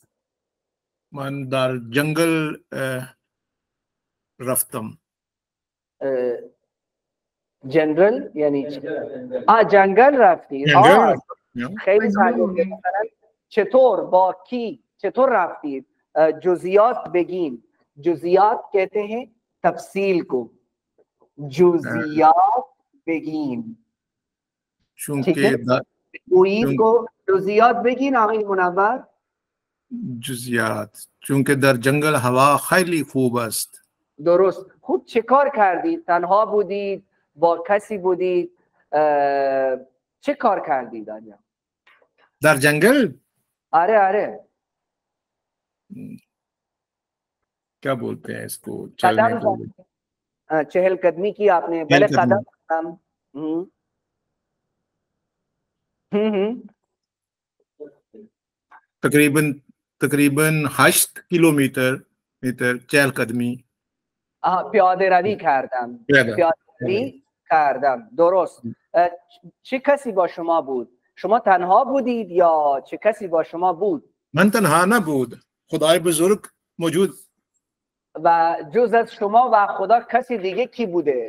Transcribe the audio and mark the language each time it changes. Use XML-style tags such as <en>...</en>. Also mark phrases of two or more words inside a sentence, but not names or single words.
<fa>من در جنگل رفتم. جنگل یعنی جنگل رفتید. خیلی تعجب. مثلا چطور، با کی، چطور رفتید؟ جزئیات بگین.</fa> <ur>جزئیات کہتے ہیں تفصیل کو.</ur> <fa>جزئیات بگین. چونکه جزئیات بگین آقای منور. جزئیات چونکه در جنگل هوا خیلی خوب است. درست. خوب چه کار کردید؟ تنها بودید؟ با کسی بودید؟ چه کار کردید آنجا؟ در جنگل؟ آره</fa> <ur>کیا بولتے ہیں اس کو? چہل قدمی کی آپ نے؟ پہلے قدم تقریباً 8 کلومیٹر چہل قدمی.</ur> <fa>پیاده روی کردم. درست. چه کسی با شما بود؟ شما تنها بودید یا چه کسی با شما بود؟ من تنها نبود، خدای بزرگ موجود. و جز از شما و خدا کسی دیگه کی بوده؟</fa>